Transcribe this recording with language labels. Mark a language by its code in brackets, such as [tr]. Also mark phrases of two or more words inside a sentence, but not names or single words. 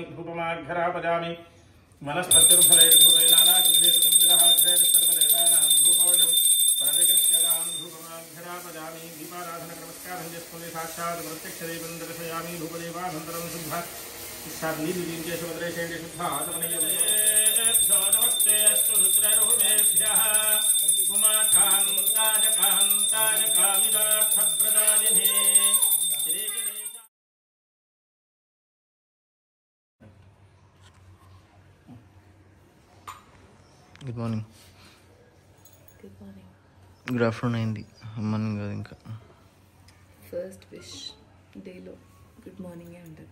[sa] धूपमाघ्रापयामि। वनस्पतिर्फलैर्धूपे नानाग्रहेतुं सर्वदेवानां धूपोऽयं प्रतिगृह्यतां धूपमाघ्रापयामि। दीपाराधननमस्कारं [te] చేసుకుని [sa] సాక్షాత్ ప్రత్యక్ష దీపం దర్శయామి। धूपदीपानन्तरं शुद्ध शार्लीलिकेशवद्रेशेण शुद्ध आचमनीयेभ्यो नमस्ते अस्तु रुद्ररूपेभ्यः उमाकान्ताय कान्ताय कामिदार्थप्रदायिने [en] good morning. good afternoon [te] అయింది, మార్నింగ్ కాదు ఇంకా. [en] first wish [te] డేలో [en] good morning [te] ఉంటుంది.